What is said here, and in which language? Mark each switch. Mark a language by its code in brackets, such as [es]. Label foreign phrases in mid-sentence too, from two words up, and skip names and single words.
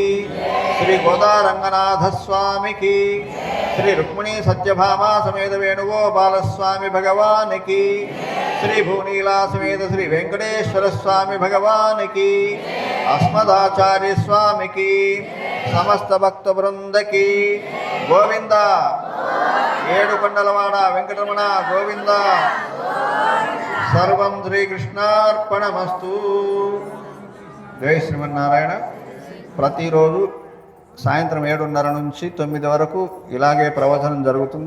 [hi] श्री गोदारंगनाथ स्वामी की, श्री रुक्मिणी सत्यभामा समेत वेणुगोपाल स्वामी भगवान की, श्री भूनीला समेत श्री वेंकटेश्वर स्वामी भगवान की, अस्मदाचार्य स्वामी की, [te] సమస్త భక్త బృందకి గోవింద. ఏడుకొండలవాడ వెంకటరమణ గోవింద. [sa] సర్వం శ్రీకృష్ణార్పణమస్తు. [te] జై శ్రీమన్నారాయణ. ప్రతిరోజు సాయంత్రం 7:30 నుంచి 9 వరకు ఇలాగే ప్రవచనం జరుగుతుంది.